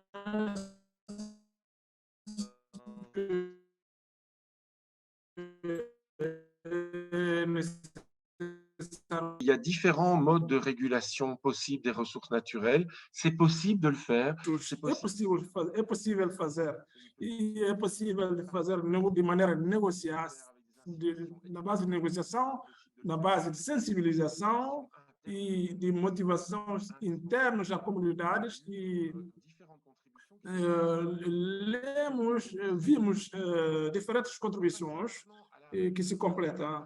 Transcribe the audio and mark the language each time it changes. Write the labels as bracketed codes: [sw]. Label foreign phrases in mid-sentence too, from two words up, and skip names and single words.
[fr] Il y a différents modes de régulation possibles des ressources naturelles. C'est possible de le faire. [pt] É possível fazer. E é possível fazer de maneira negociada, na base de negociação, na base de sensibilização e de motivações internas às comunidades. E vimos diferentes contribuições que se completam.